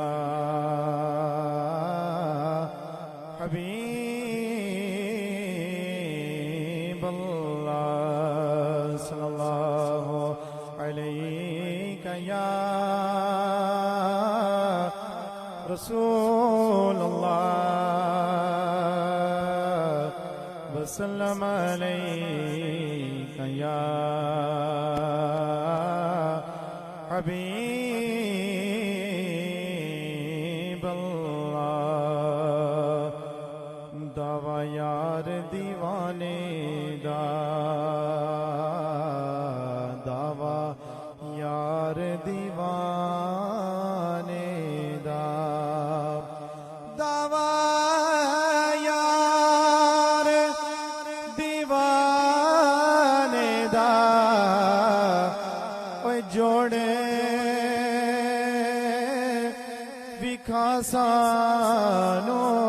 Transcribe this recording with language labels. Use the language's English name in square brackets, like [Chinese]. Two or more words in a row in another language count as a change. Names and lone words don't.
[Arabic] حبيب الله صلى الله عليك يا رسول الله وسلم عليك يا حبيب الله. [Punjabi] ਦਾਵਾ ਯਾਰ ਦੀਵਾਨੇ ਦਾ, ਦਾਵਾ ਯਾਰ ਦੀਵਾਨੇ ਦਾ, ਦਾਵਾ ਸਾਨੋ